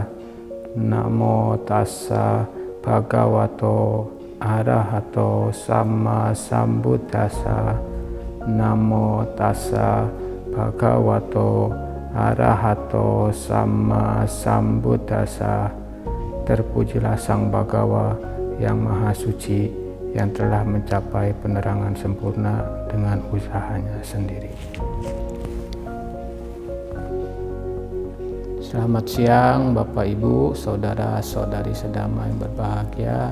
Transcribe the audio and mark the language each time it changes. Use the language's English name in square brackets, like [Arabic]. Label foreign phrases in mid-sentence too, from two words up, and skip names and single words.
[Pali] Namo tassa bhagavato arahato sama sambuddhassa. Namo tassa bhagavato arahato sama sambuddhassa. [Indonesian] Terpujilah Sang Bhagawa yang Maha Suci, yang telah mencapai penerangan sempurna dengan usahanya sendiri. Selamat siang Bapak Ibu, saudara-saudari sedama yang berbahagia.